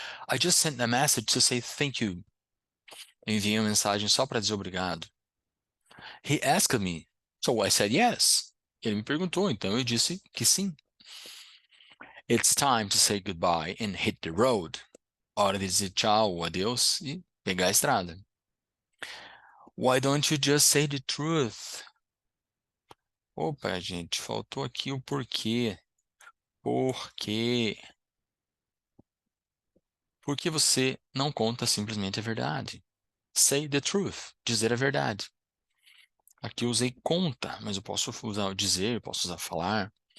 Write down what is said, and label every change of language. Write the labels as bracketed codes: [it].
[en] I just sent a message to say thank you. [pt] Enviei uma mensagem só para dizer obrigado. [en] He asked me, so I said yes. [pt] Ele me perguntou, então eu disse que sim. [en] It's time to say goodbye and hit the road. [pt] Hora de dizer tchau, adeus e pegar a estrada. [en] Why don't you just say the truth? [pt] Opa, gente, faltou aqui o porquê. Por quê? Por que você não conta simplesmente a verdade? [en] Say the truth, [pt] dizer a verdade. Aqui eu usei conta, mas eu posso usar o dizer, eu posso usar falar.